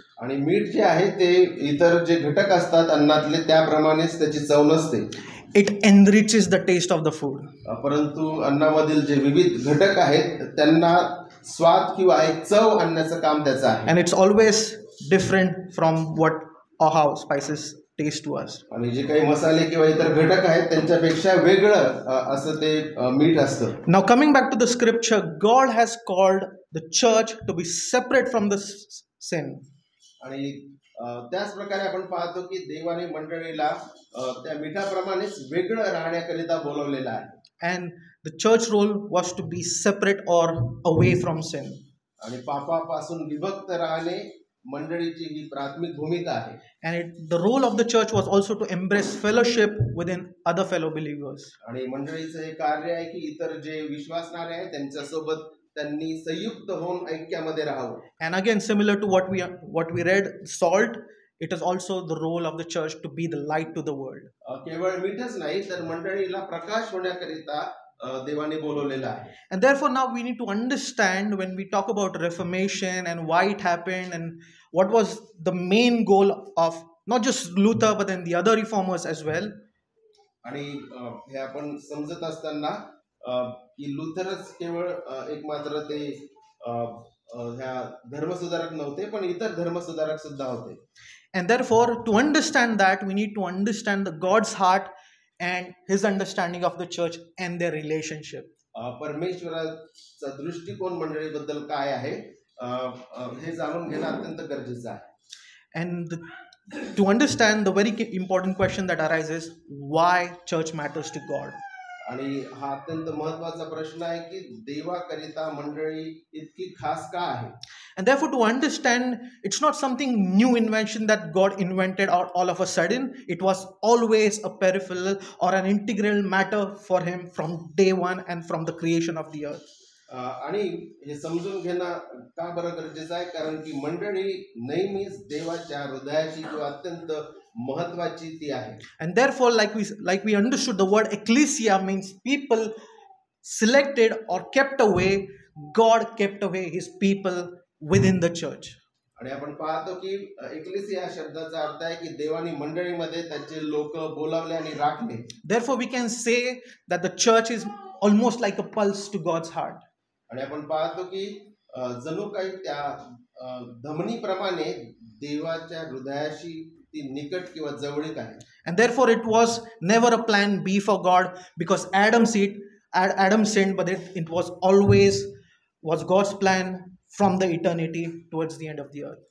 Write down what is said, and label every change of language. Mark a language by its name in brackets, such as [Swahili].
[Marathi] आणि मीठ जे आहे ते इतर जे घटक असतात अन्नातले त्याप्रमाणेच त्याची चव नसते. [English] It enriches the taste of the food. [Marathi] परंतु अन्नामधील जे विविध घटक आहेत त्यांना स्वाद किंवा एक चव आणण्याचं काम त्याचं आहे. [English] And it's always different from what or how spices taste to us. [Marathi] आणि जे काही मसाले किंवा इतर घटक आहेत त्यांच्यापेक्षा वेगळं असं ते मीठ असतं. [English] Now coming back to the scripture, God has called the church to be separate from the sin. [Marathi] आणि त्याच प्रकारे आपण पाहतो की देवाने मंडळीला त्या मिठाप्रमाणेच वेगळं राहण्याकरिता बोलवलेलं आहे. [English] And the church role was to be separate or away from sin. [Marathi] आणि पापापासून विभक्त राहणे मंडळीची ही प्राथमिक भूमिका आहे. [English] And the role of the church was also to embrace fellowship within other fellow believers. [Marathi] आणि मंडळीचं हे कार्य आहे की इतर जे विश्वासणारे आहेत त्यांच्यासोबत त्यांनी संयुक्त होऊन ऐक्यामध्ये राहावं. [English] And again, similar to what we read, salt, it is also the role of the church to be the light to the world. [Marathi] केवळ मीठच नाही तर मंडळीला प्रकाश होण्याकरिता देवाने बोलवलेला आहे. [English] And therefore now we need to understand when we talk about Reformation and why it happened and what was the main goal of not just Luther but then the other reformers as well. [Marathi] आणि हे आपण समजत असताना की लुथरच केवळ एक मात्र ते ह्या धर्मसुधारक नव्हते पण इतर धर्मसुधारक सुद्धा होते. [English] And therefore to understand that we need to understand the God's heart and his understanding of the church and their relationship. [Marathi] परमेश्वराचा दृष्टिकोन मंडळीबद्दल काय आहे हे जाणून घेणं अत्यंत गरजेचं आहे. [English] And to understand, the very important question that arises, why church matters to God. [Marathi] आणि हा अत्यंत महत्त्वाचा प्रश्न आहे की देवाकरिता मंडळी इतकी खास का आहे. [English] And therefore to understand, it's not something new invention that God invented all of a sudden. It was always a peripheral or an integral matter for him from day one and from the creation of the earth. [Marathi] आणि हे समजून घेणं का बरं गरजेचं आहे कारण की मंडळी नेहमीच देवाच्या हृदयाची किंवा अत्यंत महत्वाची ती आहे. [English] And therefore like we understood, the word ecclesia means people selected or kept away. God kept away his people within the church. [Marathi] आणि आपण पाहतो की एक्लेसिया शब्दाचा अर्थ आहे की देवानी मंडळीमध्ये त्याचे लोक बोलावले आणि राखले. [English] Therefore we can say that the church is almost like a pulse to God's heart. [Marathi] आणि आपण पाहतो की जणू काही त्या धमनीप्रमाणे देवाच्या हृदयाशी ती निकट किंवा जवळीक आहे. [English] And therefore it was never a plan B for God because Adam sinned, but it was always was God's plan from the eternity towards the end of the earth.